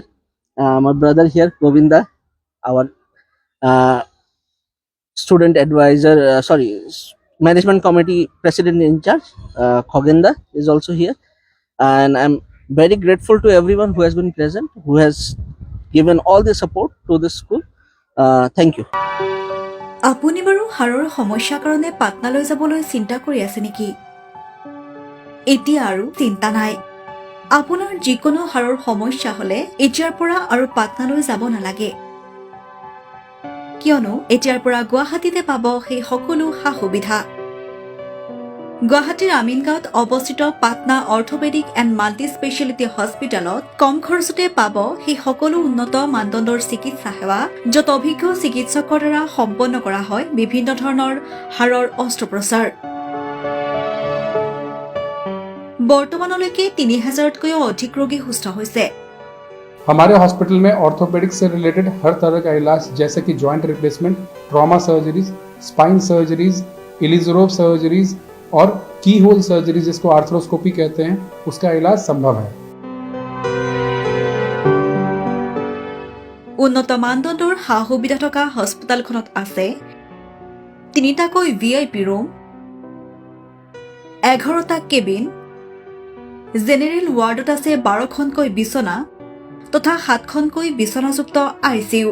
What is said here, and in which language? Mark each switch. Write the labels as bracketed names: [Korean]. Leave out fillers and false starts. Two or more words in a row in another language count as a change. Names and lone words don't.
[English] My brother here, Govinda, our student advisor, management committee president in charge, Khogenda is also here, and I'm very grateful to everyone who has been present, who has given all the support to this school. Thank you. [Assamese] আপুনি বাৰু হাড়ৰ সমস্যাৰ কাৰণে পাটনালৈ যাবলৈ চিন্তা কৰি আছে নেকি? এতিয়া আৰু চিন্তা নাই। আপোনাৰ যিকোনো হাড়ৰ সমস্যা হলে এতিয়াৰ পৰা আৰু পাটনালৈ যাব নালাগে, কিয়নো এতিয়াৰ পৰা গুৱাহাটীতে পাব সেই সকলো সা-সুবিধা। গুৱাহাটীৰ আমিনগাঁৱত অৱস্থিত পাটনা অৰ্থপেডিক এণ্ড মাল্টি স্পেচিয়েলিটি হস্পিটেলত কম খৰচতে পাব সেই সকলো উন্নত মানদণ্ডৰ চিকিৎসা সেৱা, য'ত অভিজ্ঞ চিকিৎসকৰ দ্বাৰা সম্পন্ন কৰা হয় বিভিন্ন ধৰণৰ হাড়ৰ অস্ত্ৰোপচাৰ। বৰ্তমানলৈকে 3000তকৈও অধিক ৰোগী সুস্থ হৈছে। [Hindi] हमारे हॉस्पिटल में ऑर्थोपेडिक्स से रिलेटेड हर तरह का इलाज, जैसे कि [English] joint replacement, trauma surgeries, spine surgeries, Ilizarov surgeries [Hindi] और [English] keyhole surgery [Hindi] जिसको आर्थ्रोस्कोपी कहते हैं, उसका इलाज संभव है। [Assamese] উন্নত মানদণ্ডৰ সা-সুবিধা থকা হস্পিটেলখনত আছে 3টাকৈ VIP ৰুম, 11টা কেবিন, [English] general ward [Assamese] আছে 12খনকৈ বিছনা তথা 7খনকৈ বিছনাযুক্ত ICU।